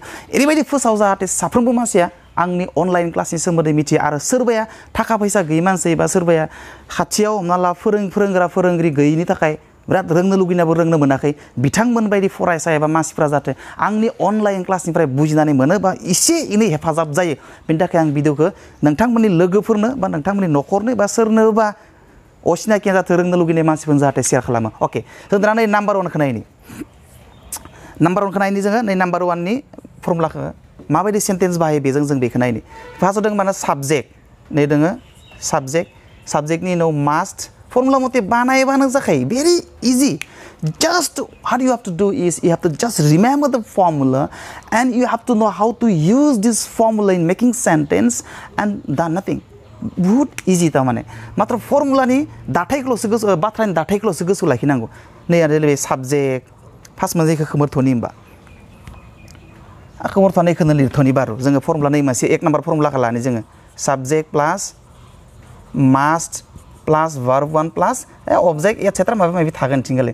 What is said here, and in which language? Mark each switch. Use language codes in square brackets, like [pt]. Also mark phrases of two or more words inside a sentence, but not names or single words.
[brx] ओरैबायदि फोसाव जाहाथे साफ्रोमबो मानसिया आंनि अनलाइन क्लासनि सोमोन्दै मिथियो आरो सोरबाया थाखा फैसा गैयै मानसि बा सोरबाया खाथियाव हमना ला फोरोंगिरि गैयिनि थाखाय बिराद रोंनो लुगैनाबो रोंनो मोनाखै बिथांमोन बायदि फरायसा एबा मानसिफ्रा जाहाथे आंनि अनलाइन क्लासनिफ्राय बुजिनानै मोनो बा एसे एनै हेफाजाब जायो बेनि थाखाय आं भिडिअखौ नोंथांमोननि लोगोफोरनो बा नोंथांमोननि न'खरनो बा सोरनोबा असिनाखि जाहाथे रोंनो लुगैनाय मानसिफोरनो जाहाथे शेयार खालामो. अके जों दाना नै नाम्बार 1 खौ नायनि जोङो नै नाम्बार 1 नि फर्मुलाखौ माबायदि सेन्टेन्स बाहायो बेजों जों बेखौ नायनि. फार्स्टआव दङ माने साबजेक्ट नै दोङो साबजेक्टनि उनाव मास्ट फर्मुला मते बानायबानो जाखायो. [en] very easy. Just what you have to do is you have to just remember the formula and you have to know how to use this formula in making sentence and done nothing. [brx] बहुत इजी तारमाने मात्र फर्मुलानि दाथायखौल'सो गोसो बाथ्रानि दाथायखौल'सो गोसोआव लाखिनांगौ. नै आरो बे साबजेक्ट फार्स्ट मोनसेखौ खोमोरथ'नि होमबा खोमोरथ'नायखौनो लिरथ'नि बारु जोङो फर्मुला नै मोनसे 1 नाम्बार फर्मुलाखौ लानि जोङो [en] subject plus must plus verb 1 plus object etcetera [brx] माबा माबि थागोन थिंगाले.